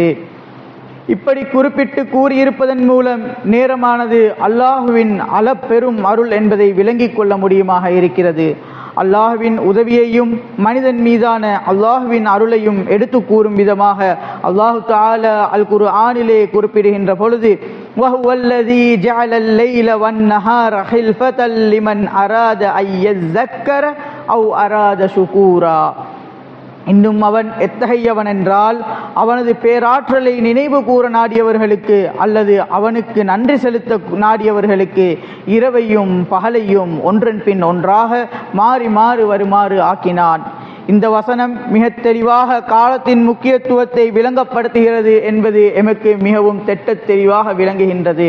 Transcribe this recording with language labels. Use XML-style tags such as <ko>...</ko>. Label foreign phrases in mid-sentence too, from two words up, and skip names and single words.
<ta>இப்படி குறிப்பிட்டு கூறியிருப்பதன் மூலம் நேரமானது அல்லாஹுவின் அளப்பெரும் அருள் என்பதை விளங்கிக் கொள்ள முடியுமாக இருக்கிறது. அல்லாஹுவின் உதவியையும் மனிதன் மீதான அல்லாஹுவின் அருளையும் எடுத்து கூறும் விதமாக</ta> <ar>الله تعالى</ar> <ta>அல் குர்ஆனிலே குறிப்பிடுகின்ற பொழுது,</ta> <ar>وَهُوَ الَّذِي جَعَلَ اللَّيْلَ وَالنَّهَارَ خِلْفَةً لِمَنْ أَرَادَ أَنْ يَذَّكَّرَ أَوْ أَرَادَ شُكُورًا.</ar> <ta>இன்னும் அவன் எத்தகையவன் என்றால், அவனது பேராற்றலை நினைவு கூற நாடியவர்களுக்கு அல்லது அவனுக்கு நன்றி செலுத்த நாடியவர்களுக்கு இரவையும் பகலையும் ஒன்றன் பின் ஒன்றாக மாறி மாறி வருமாறு ஆக்கினான். இந்த வசனம் மிக தெளிவாக காலத்தின் முக்கியத்துவத்தை விளங்கப்படுத்துகிறது என்பது எமக்கு மிகவும் திட்டத் தெளிவாக விளங்குகின்றது.</ta>